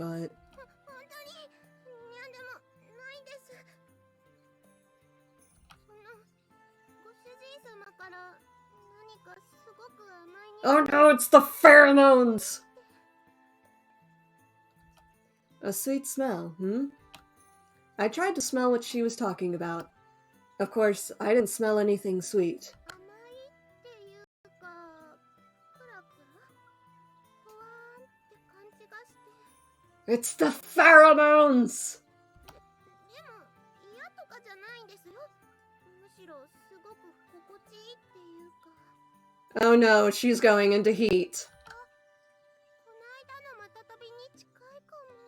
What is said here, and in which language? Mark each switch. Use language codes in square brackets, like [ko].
[ja] 本当ににゃんでもないです。ご主人様から何かすごく甘い [en] Oh no, it's the pheromones! A sweet smell, I tried to smell what she was talking about. Of course, I didn't smell anything sweet. [ja] 甘いっていうか、クラクラふわーんって感じがして。 [en] It's the pheromones! [ja] でも嫌とかじゃないんですよ。むしろすごく心地いいっていうか。 [en] Oh no, she's going into heat. [ja] この間のまた飛びに近いかも。